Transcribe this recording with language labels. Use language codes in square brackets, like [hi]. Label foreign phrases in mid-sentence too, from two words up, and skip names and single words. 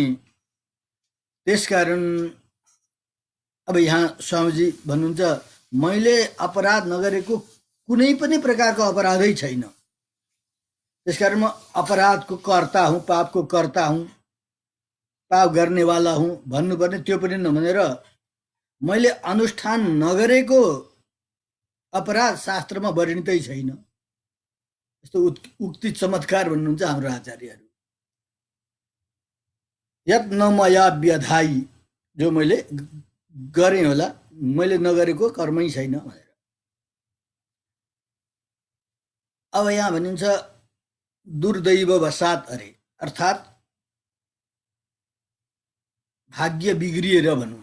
[ne] त्यसकारण अब यहाँ स्वामीजी भन्नुहुन्छ, मैले अपराध नगरेको कुनै पनि प्रकारको अपराधै छैन, त्यसकारण म अपराधको कर्ता हुँ, पापको कर्ता हुँ, पाप गर्नेवाला हुँ भन्नुपर्ने, त्यो पनि नभनेर मैले अनुष्ठान नगरेको अपराध शास्त्रमा वर्णितै छैन। यस्तो उक्ति चमत्कार भन्नुहुन्छ हाम्रो आचार्यहरू। [sa] यत् न मया व्यधाई, [ne] जो मैले गरेँ होला, मैले नगरेको कर्मै छैन भनेर। अब यहाँ भनिन्छ दुर्दैववशात्, अरे अर्थात् भाग्य बिग्रिएर भनौँ,